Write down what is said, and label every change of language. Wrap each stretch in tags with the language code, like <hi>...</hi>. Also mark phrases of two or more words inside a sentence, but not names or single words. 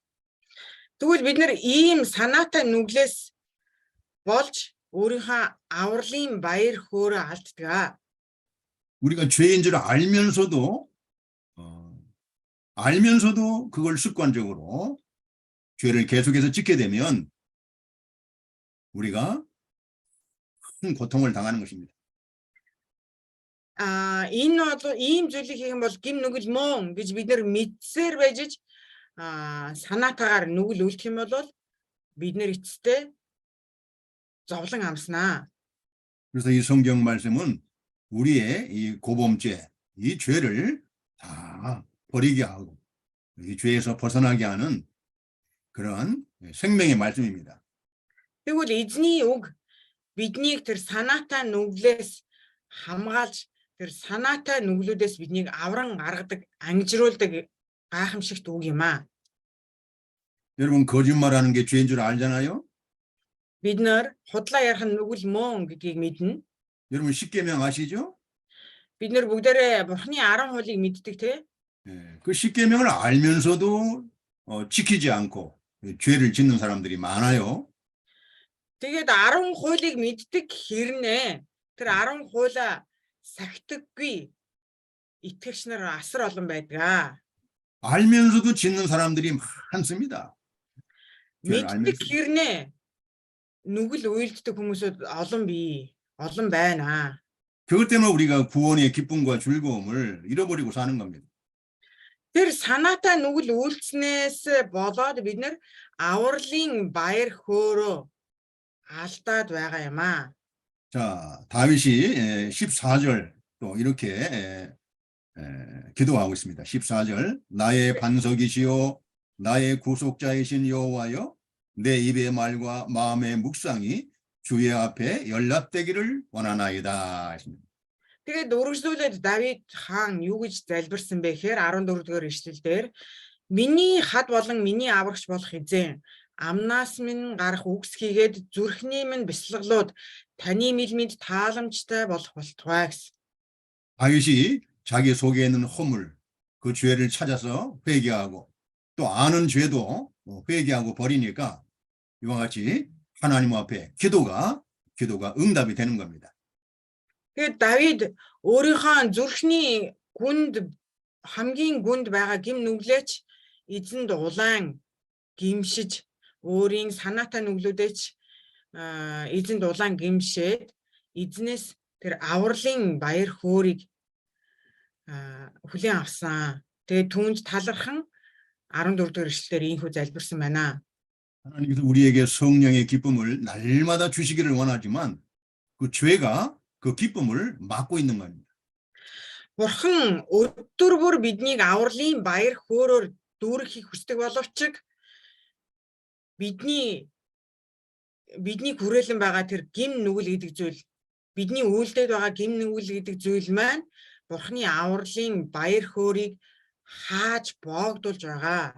<mn>Тэгвэл бид нар ийм санаатай нүглээс болж өөрийнхөө авралын баяр хөөрөө алддаг.</mn> <ko>우리가 죄인 줄 알면서도 그걸 습관적으로 죄를 계속해서 짓게 되면 우리가 큰 고통을 당하는 것입니다.</ko> <mn>Энэ бол ийм зүйлийг хийх юм бол гим нүгэл мөн гэж бид нэр мэдсээр байж санаатаагаар нүгэл үлдэх юм бол бид нэр эцэстээ зовлон амснаа.</mn> <ko>그래서 이 성경 말씀은 우리의 이 고범죄, 이 죄를 다 버리게 하고 이 죄에서 벗어나게 하는 그런 생명의 말씀입니다.</ko> <mn>Тэгвэл эзний үг биднийг тэр санаатай нүглээс хамгаалж тэр санаатай нүглүүдээс биднийг авран гаргадаг, ангижруулдаг гайхамшигт үг юм аа.</mn> <ko>여러분 거짓말하는 게 죄인 줄 알잖아요.</ko> <mn>Бид нэр худлаа ярих нь нүгэл мөн гэдгийг мэднэ.</mn> <ko>여러분 십계명 아시죠?</ko> <mn>Бид нэр бүгдээрээ Бурхны 10 хуулийг мэддэг те.</mn> <ko>그 십계명을 알면서도 지키지 않고 죄를 짓는 사람들이 많아요.</ko> <mn>Тэгээд 10 хуулийг мэддэг хэрнээ тэр 10 хуулаа сахидаггүй итгэгч нар асар олон байдаг.</mn> <ko>알면서도 짓는 사람들이 많습니다. 죄를</ko> <mn>Мэддэг</mn> <ko>알면서도.</ko> <mn>хэрнээ нүгэл уйлддаг хүмүүсүүд олон байна.</mn> <ko>그것 때문에 우리가 구원의 기쁨과 즐거움을 잃어버리고 사는 겁니다.</ko> <mn>Тэр санаатай нүгэл үйлснээс болоод бид нэр авралын баяр хөөрөө алдаад байгаа юм аа.</mn> <ko>자, 다윗이 14절 또 이렇게 기도하고 있습니다. 14절 나의 반석이시요 나의 구속자이신 여호와여 내 입의 말과 마음의 묵상이 주의 앞에 연락되기를 원하나이다.</ko> <mn>Тэгээд үргэлжлүүлээд Давид хаан юу гэж залбирсан бэ гэхээр 14 дугаар ишлэлдэр миний хад болон миний аврагч болох эзэн амнаас минь гарах үгс хийгээд зүрхний минь бясалгалууд таны 밀мид тааламжтай болох болтугай гэсэн.</mn> <ko>다윗이 자기 속에 있는 허물, 그 죄를 찾아서 회개하고 또 아는 죄도 회개하고 버리니까 이와 같이 하나님 앞에 기도가 응답이 되는 겁니다.</ko> <mn>Тэгээд Давид өөрийнхөө зүрхний гүнд хамгийн гүнд байгаа гим нүглээч эзэнд улаан гимшиж өөрийн санаатай нүглүүдээч эзэнд улаан гимшээд эзнээс тэр авралын баяр хөөргийг хүлээн авсан. Тэгээд түүнд талархан 14 дугаар эшлэлээр ийхүү залбирсан байна.</mn> <ko>하나님께서 우리에게 성령의 기쁨을 날마다 주시기를 원하지만 그 죄가 그 기쁨을 막고 있는 겁니다.</ko> <mn>Бурхан өдөр бүр биднийг авралын баяр хөөрөөр дүүргэхийг хүсдэг боловч бидний хүрээлэн байгаа тэр гим нүгэл гэдэг зүйл, бидний үйлдэлд байгаа гим нүгэл гэдэг зүйл маань Бурханы авралын баяр хөөргийг хааж боогдуулж байгаа.</mn>